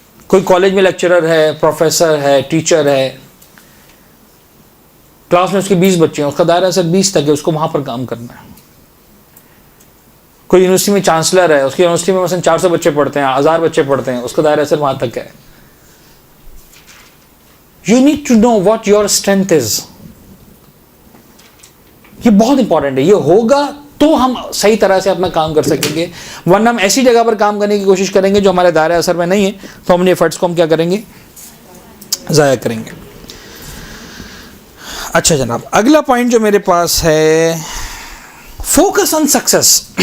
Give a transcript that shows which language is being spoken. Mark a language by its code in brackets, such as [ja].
[ur] کوئی کالج میں لیکچرر ہے، پروفیسر ہے، ٹیچر ہے، کلاس میں اس کے 20 بچے ہیں، اس کا دائرہ اثر 20 تک ہے، اس کو وہاں پر کام کرنا ہے. کوئی یونیورسٹی میں چانسلر ہے، اس کی یونیورسٹی میں مثلا 400 بچے پڑھتے ہیں، 1000 بچے پڑھتے ہیں، اس کا دائرہ اثر وہاں تک ہے. [en] You need to know what your strength is. [ur] یہ بہت امپورٹنٹ ہے. یہ ہوگا تو ہم صحیح طرح سے اپنا کام کر سکیں گے. ورنہ ہم ایسی جگہ پر کام کرنے کی کوشش کریں گے جو ہمارے دائرۂ اثر میں نہیں ہے, تو ہم اپنے ایفرٹس کو ہم کیا کریں گے, ضائع کریں گے. اچھا جناب, اگلا پوائنٹ جو میرے پاس ہے, [en] Focus on success.